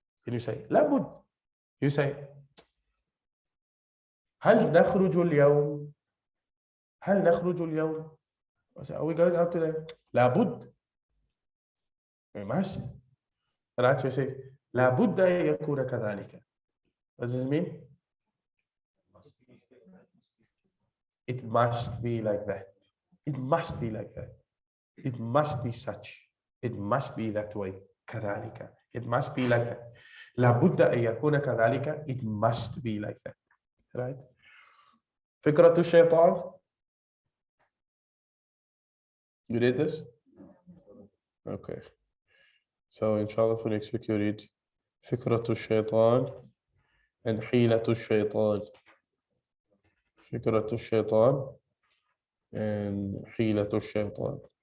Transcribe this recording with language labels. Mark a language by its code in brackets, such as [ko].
[en] When you say la Buddha, you say [ar] هل نخرج اليوم؟ هل نخرج اليوم؟ [en] Are we going out today? [ar] لابد. [en] We must. Right? So you say [ar] لابد أن يكون كذلك. [en] What does it mean? It must be like that. It must be like that. It must be such. It must be that way. [ar] كذلك. [en] It must be like that. [ar] لابد أن يكون كذلك. [en] It must be like that. Right? فكرة الشيطان. You read this? Okay. So inshallah for next week you read فكرة الشيطان and حيلة الشيطان. [ar] فكرة الشيطان and حيلة الشيطان.